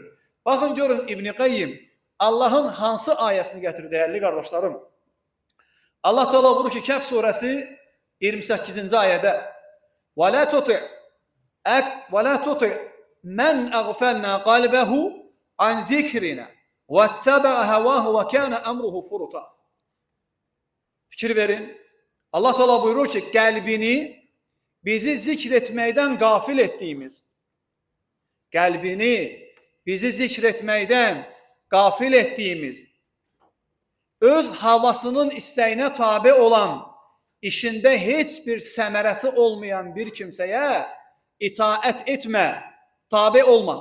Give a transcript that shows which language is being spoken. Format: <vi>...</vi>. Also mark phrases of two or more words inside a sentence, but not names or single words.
<az>Baxın, görün İbn Qayyim Allahın hansı ayəsini gətirir, dəyərli qardaşlarım? Allah Teala buyurur ki, Kəhf surəsi 28-ci ayədə</az> <ar>وَلَا تُطِعْ مَنْ أَغْفَلْنَا قَلْبَهُ عَنْ ذِكْرِنَا وَاتَّبَعَ هَوَاهُ وَكَانَ أَمْرُهُ فُرُطًا.</ar> <az>Fikir verin. Allah Teala buyurur ki, qəlbini bizi zikr etməkdən qafil etdiyimiz, qəlbini bizi zikr etməkdən qafil etdiyimiz, öz havasının istəyinə tabe olan, işində heç bir səmərəsi olmayan bir kimsəyə itaət etmə, tabe olma.</az>